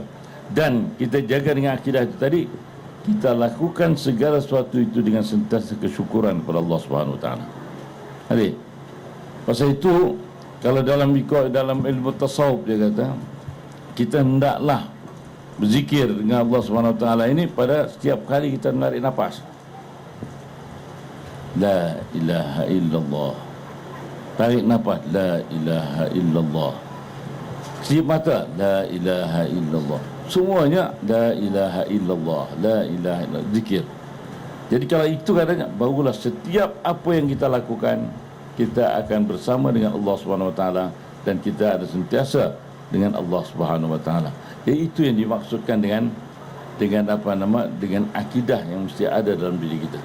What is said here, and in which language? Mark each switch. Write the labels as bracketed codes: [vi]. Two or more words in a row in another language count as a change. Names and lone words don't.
[ms] Dan kita jaga dengan akidah itu tadi, kita lakukan segala sesuatu itu dengan sentiasa kesyukuran kepada Allah [ar] سبحانه وتعالى. [ms] Jadi pasal itu, kalau dalam ilmu tasawuf dia kata, kita hendaklah berzikir dengan Allah [ar] سبحانه وتعالى [ms] ini pada setiap kali kita menarik nafas. [ar] لا إله إلا الله. [ms] Tarik nafas, [ar] لا إله إلا الله. [ms] Siap mata, [ar] لا إله إلا الله. Semuanya لا إله إلا الله، لا إله إلا الله, [ms] zikir. Jadi kalau itu katanya, barulah setiap apa yang kita lakukan, kita akan bersama dengan Allah [ar] سبحانه وتعالى, [ms] dan kita ada sentiasa dengan Allah [ar] سبحانه وتعالى. [ms] Jadi itu yang dimaksudkan dengan dengan akidah yang mesti ada dalam diri kita.